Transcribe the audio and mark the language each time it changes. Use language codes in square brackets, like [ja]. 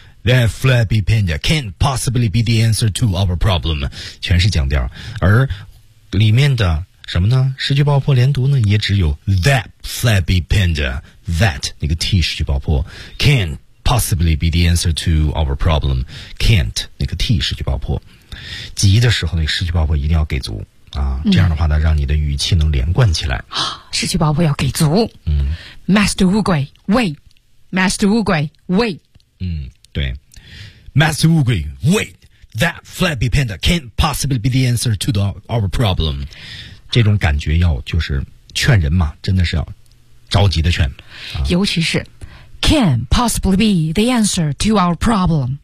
[en] That flabby panda can't possibly be the answer to our problem. [zh] 全是讲调，而里面的什么呢？失去爆破连读呢，也只有 [en] that flabby panda, that [zh] 那个 T 失去爆破 [en] can't possibly be the answer to our problem. [zh] Can't 那个 T 失去爆破，急的时候那个失去爆破一定要给足啊，这样的话呢，让你的语气能连贯起来。失去爆破要给足。Master 乌龟 wait, Master 乌龟 wait。 [en] 对 ，Master 乌龟 ，Wait, that flabby panda can't possibly be the answer to the our problem。 [zh] 这种感觉要就是劝人嘛，真的是要着急的劝。尤其是 [en] can possibly be the answer to our problem。